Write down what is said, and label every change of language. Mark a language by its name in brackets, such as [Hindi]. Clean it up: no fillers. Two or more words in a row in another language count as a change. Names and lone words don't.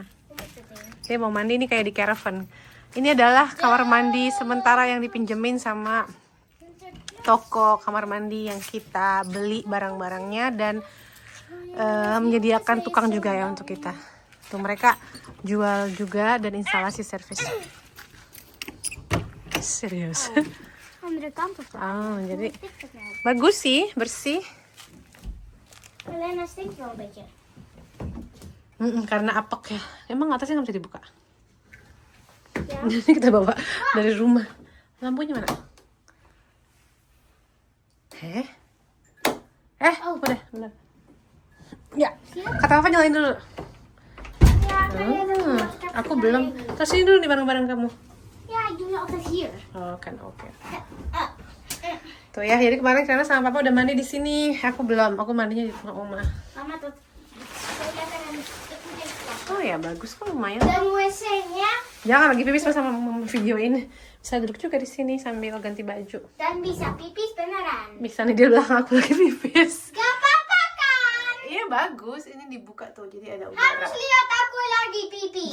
[Indonesian] Dia mau mandi nih kayak di caravan. Ini adalah kamar mandi sementara yang dipinjemin sama toko kamar mandi yang kita beli barang-barangnya dan menyediakan tukang juga ya untuk kita. Tuh, mereka jual juga dan instalasi servis. Serius. [Dutch] Andere kant op. [Indonesian] Oh, jadi bagus sih, bersih. [Dutch] Alleen hij stinkt wel een beetje. [Indonesian] Karena apek ya. Emang atasnya nggak bisa dibuka. [Dutch] Ja. [Indonesian] Jadi kita bawa dari rumah. Lampunya mana? Udah, bener. Ya, kata apa nyalain dulu. [Dutch] Ja, [Indonesian] Aku belum. Terus ini dulu nih bareng-bareng kamu. [Dutch] Ja, ik doe het altijd hier. [Indonesian] Oh, kan oke. Tuh ya, jadi kemarin karena sama papa udah mandi di sini. Aku belum. Aku mandinya di rumah oma. [Dutch] Mama, dat zo lekker en dat moet even passen. [Indonesian] Oh ya, bagus kok lumayan. Dan wc-nya, Jangan lagi pipis pas sama mama videoin. Bisa duduk juga di sini sambil ganti baju. dan bisa pipis beneran. Bisa nih di belakang aku lagi pipis. Gak apa-apa kan? Iya bagus, ini dibuka tuh jadi ada udara. Harus lihat aku lagi pipis.